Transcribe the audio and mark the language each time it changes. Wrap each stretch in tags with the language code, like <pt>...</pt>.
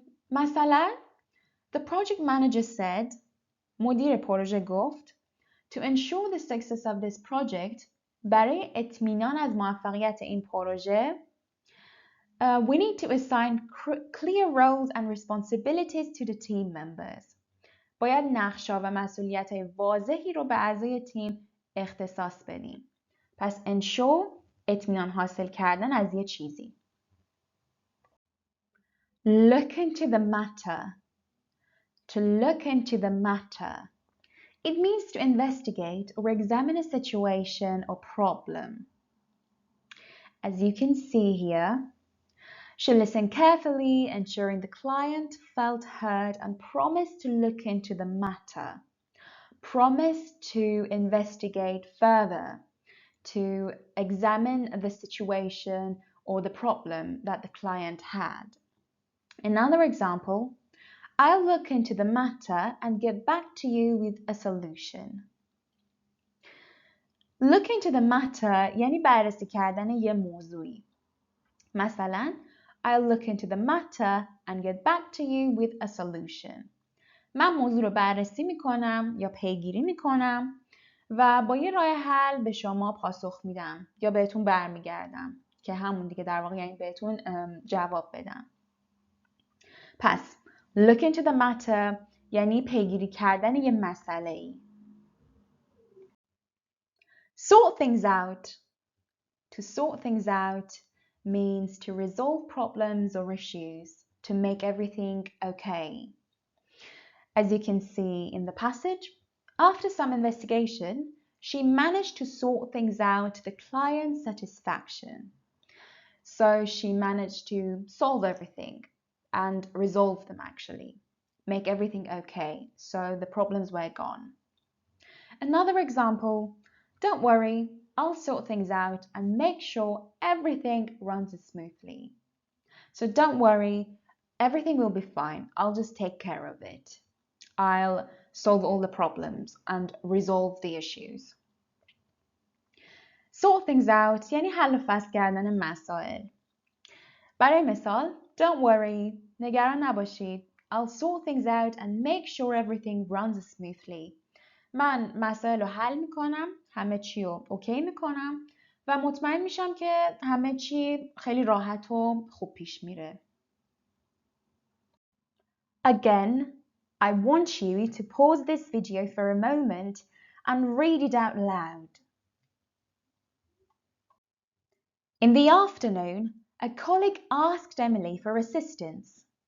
<fa>مثلا</fa> <en>the project manager said,</en> <fa>مدیر پروژه گفت,</fa> <en>to ensure the success of this project,</en> <fa>برای اطمینان از موفقیت این پروژه,</fa> <en>we need to assign clear roles and responsibilities to the team members.</en> <fa>باید نقشه‌ها و مسئولیت‌های واضحی رو به اعضای تیم اختصاص بدیم. پس ensure اطمینان حاصل کردن از یه چیزی.</fa> <en>Look into the matter. To look into the matter. It means to investigate or examine a situation or problem. As you can see here, she listened carefully, ensuring the client felt heard and promised to look into the matter. Promised to investigate further, to examine the situation or the problem that the client had. Another example, I'll look into the matter and get back to you with a solution. Look into the matter</en> <fa>یعنی بررسی کردن یه موضوعی. مثلا</fa> <en>I'll look into the matter and get back to you with a solution.</en> <fa>من موضوع رو بررسی میکنم یا پیگیری میکنم و با یه راه حل به شما پاسخ میدم یا بهتون برمیگردم که همون دیگه در واقع یعنی بهتون جواب بدم. پس</fa> <en>look into the matter</en> <fa>یعنی پیگیری کردن یه مسئله ای.</fa> <en>Sort things out. To sort things out means to resolve problems or issues, to make everything okay. As you can see in the passage, after some investigation, she managed to sort things out to the client's satisfaction. So she managed to solve everything and resolve them actually, make everything okay. So the problems were gone. Another example, don't worry, I'll sort things out and make sure everything runs smoothly. So don't worry, everything will be fine. I'll just take care of it. I'll solve all the problems and resolve the issues. Sort things out</en> <fa>یعنی حل و فصل کردن مسائل. برای مثال,</fa> <en>don't worry,</en> <fa>نگران نباشید.</fa> <en>I'll sort things out and make sure everything runs smoothly.</en> <fa>من مسائل رو حل میکنم، همه چی رو اوکی میکنم و مطمئن میشم که همه چی خیلی راحت و خوب پیش میره.</fa> <en>Again, I want you to pause this video for a moment and read it out loud. In the afternoon, a colleague asked Emily for assistance.</en>